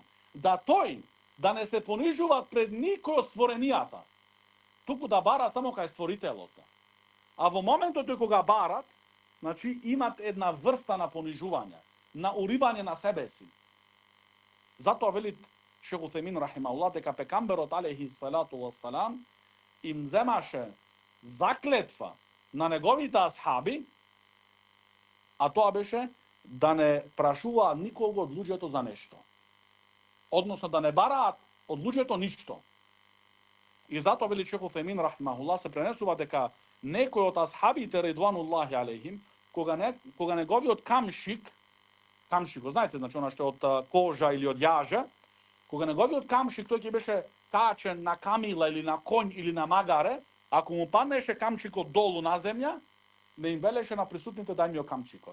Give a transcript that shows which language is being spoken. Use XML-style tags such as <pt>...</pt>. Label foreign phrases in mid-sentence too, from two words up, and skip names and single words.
<mk>Да тој да не се понижува пред никој од створенијата, туку да бара само кај створителот. А во моментот кога барат, значи имат една врста на понижување, на уривање на себе си. Затоа вели Шейх Утемин рахимахуллах дека пекамберот</mk> <ar>عليه الصلاة والسلام</ar> <mk>им земаше заклетва на неговите асхаби, а тоа беше да не прашуваат никого од луѓето за нешто. Односно да не бараат од луѓето ништо. И затоа вели Шейх Утемин рахимахуллах се пренесува дека некој од асхабите</mk> <ar>رضوان الله عليهم,</ar> <mk>кога неговиот камшик, знаете, значи она што е од кожа или од јажа, кога неговиот камшик тој ќе беше качен на камила или на конј или на магаре, ако му паднеше камчикот долу на земја, не им велеше на присутните дај ми камчикот.</mk>